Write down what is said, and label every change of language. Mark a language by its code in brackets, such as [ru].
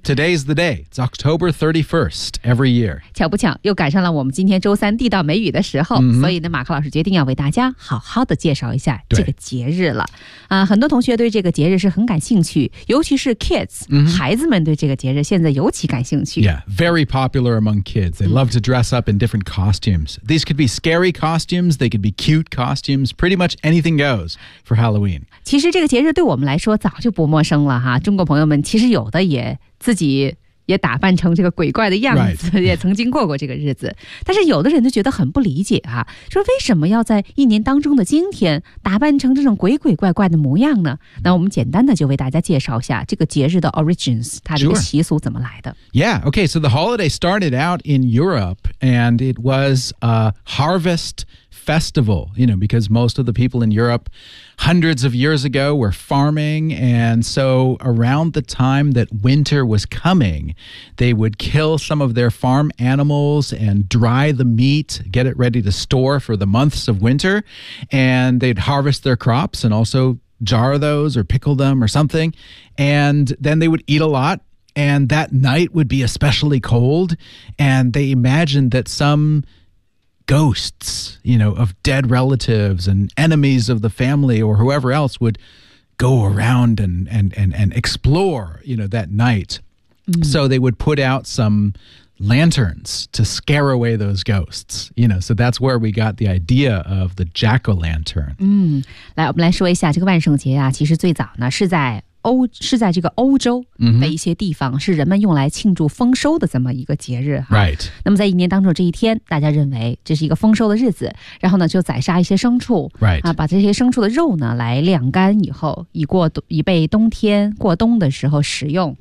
[en] Today's the day, it's October 31st every year。 [zh] 巧不巧又赶上了我们今天周三地道梅雨的时候，所以呢马克老师决定要为大家好好的介绍一下这个节日了。很多同学对这个节日是很感兴趣，尤其是 kids、孩子们对这个节日现在尤其感兴趣。 [en] Yeah, very popular among kids. They love to dress up in different costumes. These could be scary costumes, they could be cute costumes. Pretty much anything goes for Halloween. [zh] 其实这个节日对我们来说早就不陌生了哈，中国朋友们其实有的也自己也打扮成这个鬼怪的样子、也曾经过过这个日子。但是有的人就觉得很不理解啊，说为什么要在一年当中的今天打扮成这种鬼鬼怪怪的模样呢？那我们简单的就为大家介绍一下这个节日的 origins， 它这个习俗怎么来的。 [en] Sure. Yeah, okay, so the holiday started out in Europe and it was a harvest festival, you know, because most of the people in Europe hundreds of years ago were farming. And so around the time that winter was coming, they would kill some of their farm animals and dry the meat, get it ready to store for the months of winter. And they'd harvest their crops and also jar those or pickle them or something. And then they would eat a lot. And that night would be especially cold. And they imagined that someghosts, you know, of dead relatives and enemies of the family or whoever else would go around and explore, you know, that night. So they would put out some lanterns to scare away those ghosts, you know, so that's where we got the idea of the jack-o'-lantern. [zh] 来，我们来说一下这个万圣节啊，其实最早呢是在这个欧洲的一些地方、是人们用来庆祝丰收的这么一个节日、 [en] Right. [zh] 那么在一年当中这一天，大家认为这是一个丰收的日子，然后呢就宰杀一些牲畜、 [en] Right. [zh] 把这些牲畜的肉呢来晾干以后，以备冬天过冬的时候食用。